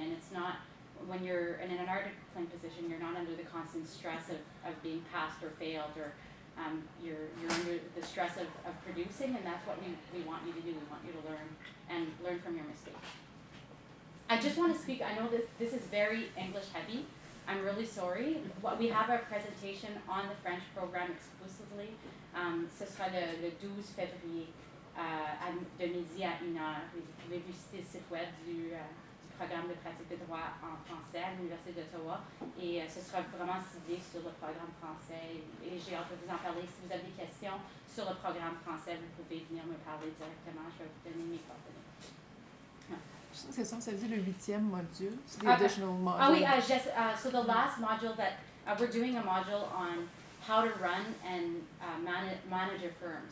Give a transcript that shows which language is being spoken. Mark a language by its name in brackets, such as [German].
[English] And it's not, when you're in an articling position, you're not under the constant stress of being passed or failed, or you're under the stress of producing, and that's what we want you to do. We want you to learn from your mistakes. I just want to speak, I know that this is very English heavy. I'm really sorry. We have our presentation on the French program exclusively. [French] Ce sera le 12 février de midi à 1h. Vous pouvez visiter le site web du programme de pratique de droit en français à l'Université d'Ottawa. Et ce sera vraiment ciblé sur le programme français. Et j'ai hâte de vous en parler. Si vous avez des questions sur le programme français, vous pouvez venir me parler directement. Je vais vous donner mes coordonnées. C'est ça, ça veut dire le 8e module, c'est [English] the additional module. Oh, so the last module that we're doing a module on how to run and manage a firm.